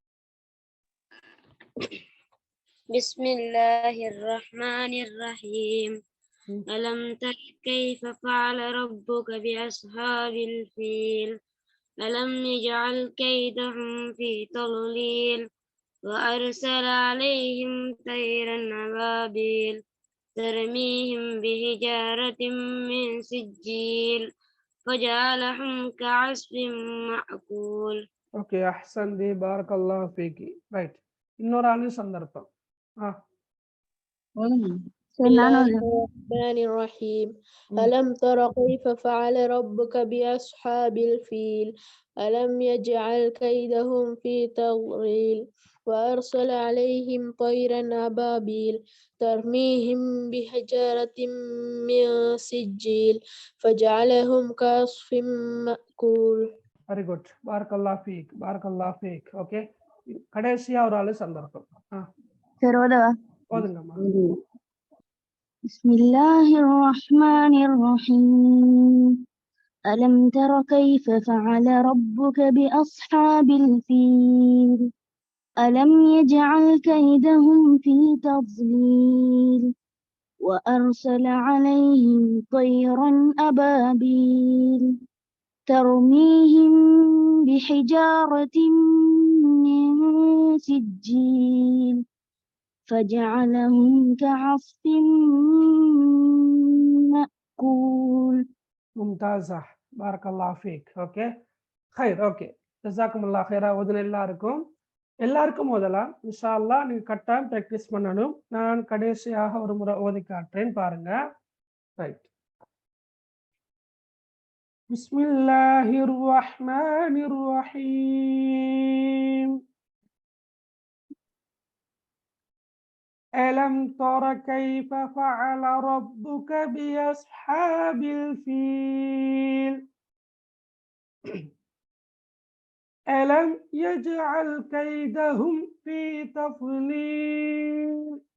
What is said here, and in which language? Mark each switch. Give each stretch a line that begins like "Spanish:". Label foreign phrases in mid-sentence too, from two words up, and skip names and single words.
Arabic: بسم الله الرحمن الرحيم. ألم تر كيف فعل ربك بأصحاب الفيل ألم يجعل كيدهم في تضليل وأرسل عليهم طيرا أبابيل ترميهم بحجارة من سجيل فجعلهم كعصف مأكول.
Tamil: ஓகே,
Arabic: أحسنت بارك الله فيك.
Tamil: ரைட், இன்னொரு ஆளு சந்தர்ப்பம்.
Arabic: بسم الله الرحمن الرحيم. ألم تر كيف فعل ربك بأصحاب الفيل ألم يجعل كيدهم في تضليل وأرسل عليهم طيرا أبابيل ترميهم بحجارة من سجيل فجعلهم كعصف مأكول.
English: very good,
Arabic: بارك الله فيك.
Tamil: ஓகே, கடைசியா ஒரு ஆளு சந்தர்ப்பம். சரி, ஓதுங்கம்மா.
Arabic: بسم الله الرحمن الرحيم. ألم تر كيف فعل ربك بأصحاب الفيل ألم يجعل كيدهم في تضليل وأرسل عليهم طيرا أبابيل ترميهم بحجارة من سجيل فجعلهم كعصف مأكول. ممتازة، بارك الله فيك. ஓகே, ஹைர். ஓகே, جزاكم الله خيرا.
Tamil: ஓதுன எல்லாருக்கும் ஓதலாம்
Arabic: إن شاء الله.
Tamil: நீங்க கட்டாயம் பிராக்டிஸ் பண்ணணும். நான் கடைசியாக ஒரு முறை ஓதி காட்டுறேன் பாருங்க.
Arabic: ரைட், بسم الله الرحمن الرحيم. ألم تر كيف فعل ربك بأصحاب الفيل ألم يجعل كيدهم في تضليل